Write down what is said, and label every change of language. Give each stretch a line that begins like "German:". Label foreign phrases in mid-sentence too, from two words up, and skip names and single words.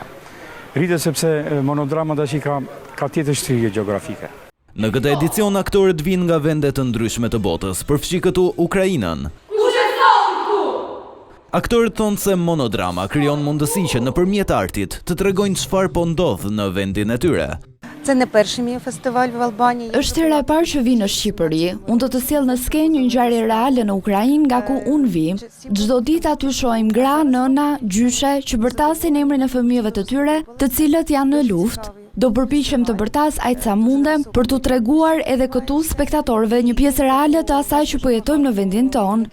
Albanian: Rritet sepse monodrama tash ka tjetër shtrihje gjeografike. Në këtë edicion aktorët vinë nga vende të ndryshme të botës, përfshi këtu Ukrainën. Aktorët thonë se monodrama krijon mundësi që nëpërmjet artit të tregojnë çfarë po ndodh në vendin e tyre.
Ukrainian: Це не перший мій фестиваль в Албанії.
Albanian: Është hera e parë që vi në Shqipëri. Unë do të sjell në skenë një ngjarje reale në Ukrainë nga ku unë vi. Çdo ditë aty shohim gra, nëna, gjyshe që bërtasin emrin e fëmijëve të tyre, të cilët janë në luftë. Do përpiqem të bërtas aq sa mundem për t'u treguar edhe këtu spektatorëve një pjesë reale të asaj që po jetojmë në vendin tonë.